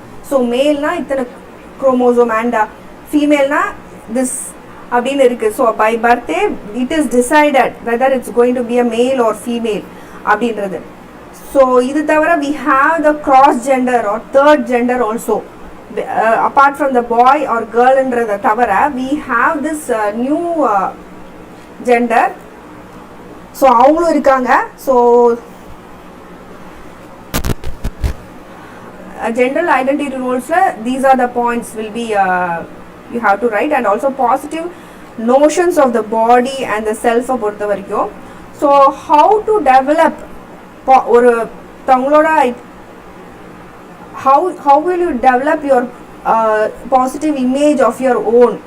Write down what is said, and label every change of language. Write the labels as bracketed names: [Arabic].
[English] So male na இத்தனை chromosome and female na this அப்படின்னு இருக்கு. So by birthday it is decided whether it's going to be a male or female அப்படின்றது. So இது தவிர we have the cross gender or third gender also apart from the boy or கேர்ள்ன்றதை தவிர we have this new gender. [Tamil] So அவங்களும் இருக்காங்க. [English] So general identity roles these are the points will be you have to write. And also positive notions of the body and the self பொறுத்த வரைக்கும். So how to develop ஒரு தங்களோட how will you develop your positive image of your own.